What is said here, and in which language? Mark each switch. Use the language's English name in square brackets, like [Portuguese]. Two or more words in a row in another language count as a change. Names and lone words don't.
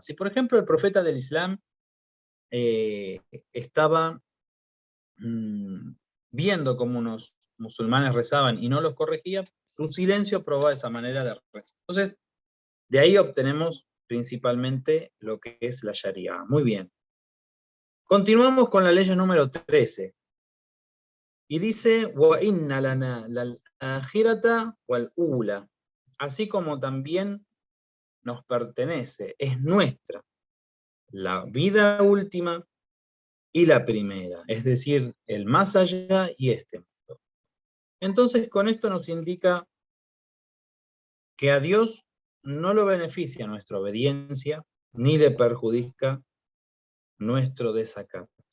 [Spanish] Si por ejemplo el profeta del Islam estaba viendo cómo unos musulmanes rezaban y no los corregía, su silencio aprobaba esa manera de rezar. Entonces, de ahí obtenemos principalmente lo que es la Sharia. Muy bien. Continuamos con la ley número 13. Y dice, [Arabic] وَإِنَّ لَنَا لَلْآخِرَةَ وَالْأُولَى. [Spanish] Así como también nos pertenece, es nuestra, la vida última y la primera, es decir, el más allá y este mundo. Entonces, con esto nos indica que a Dios no lo beneficia nuestra obediencia, ni le perjudica nuestro desacato.